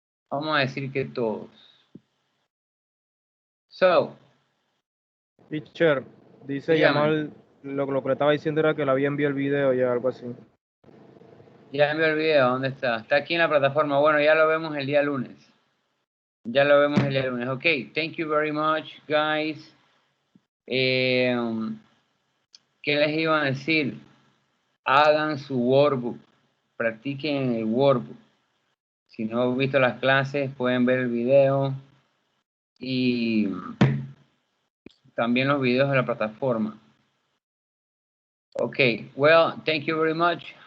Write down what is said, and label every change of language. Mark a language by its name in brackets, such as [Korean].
[Spanish] Vamos a decir que todos. So. Teacher, dice Dígame. Yamal, lo que le estaba diciendo era que le había enviado el video y algo así. Ya me olvidé dónde está. Está aquí en la plataforma. Bueno, ya lo vemos el día lunes. Ya lo vemos el día lunes. [English] Ok, thank you very much, guys. [Spanish] ¿Qué les iba a decir? Hagan su workbook. Practiquen el workbook. Si no han visto las clases, pueden ver el video. Y también los videos de la plataforma. [English] Ok, well, thank you very much.